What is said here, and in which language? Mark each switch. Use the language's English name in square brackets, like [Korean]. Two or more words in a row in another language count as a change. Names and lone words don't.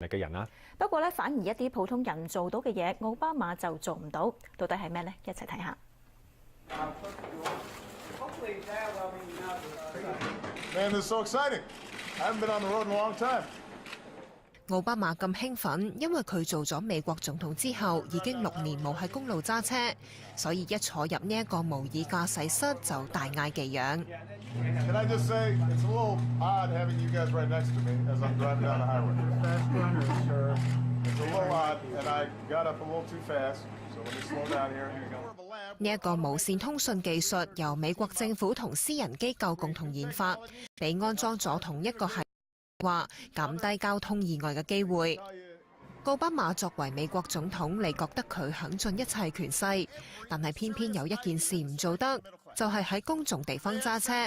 [Cantonese] 力嘅人啦。不過咧，反而一啲普通人做到嘅嘢，奧巴馬就做唔到。到底係咩呢？一齊睇下。 [English] Man, this is so exciting. I haven't been on the road in a long time. [Cantonese] 奧巴馬咁興奮，因為佢做咗美國總統之後，已經6年冇喺公路揸車，所以一坐入呢一個模擬駕駛室就大嗌技癢。 [English] Can I just say it's a little odd having you guys right next to me as I'm driving down the highway. It's a little odd, and I got up a little too fast, so let me slow down here. Here you go. [Cantonese] 呢一個無線通訊技術由美國政府同私人機構共同研發，被安裝咗同一個系統，話減低交通意外嘅機會。奧巴馬作為美國總統，你覺得佢享盡一切權勢，但係偏偏有一件事唔做得，就係喺公眾地方揸車。